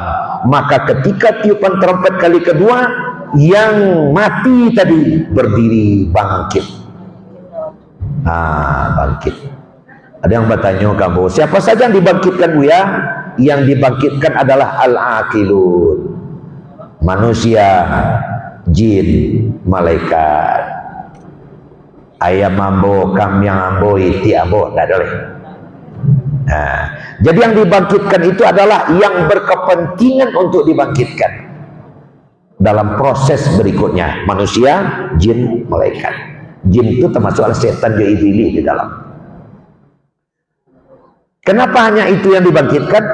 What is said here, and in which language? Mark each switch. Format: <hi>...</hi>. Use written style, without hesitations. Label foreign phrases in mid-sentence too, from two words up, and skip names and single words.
<id>Maka ketika tiupan trompet kali kedua, yang mati tadi berdiri bangkit. Bangkit. Ada yang bertanya kamu, siapa saja yang dibangkitkan Buya? Yang dibangkitkan adalah al-aqilun, manusia, jin, malaikat.</id> <min>Ayam ambo, kambing ambo, iti ambo,</min> <id>tidak boleh. Jadi yang dibangkitkan itu adalah yang berkepentingan untuk dibangkitkan dalam proses berikutnya, manusia, jin, malaikat. Jin itu termasuk setan iblis di dalam. Kenapa hanya itu yang dibangkitkan?</id>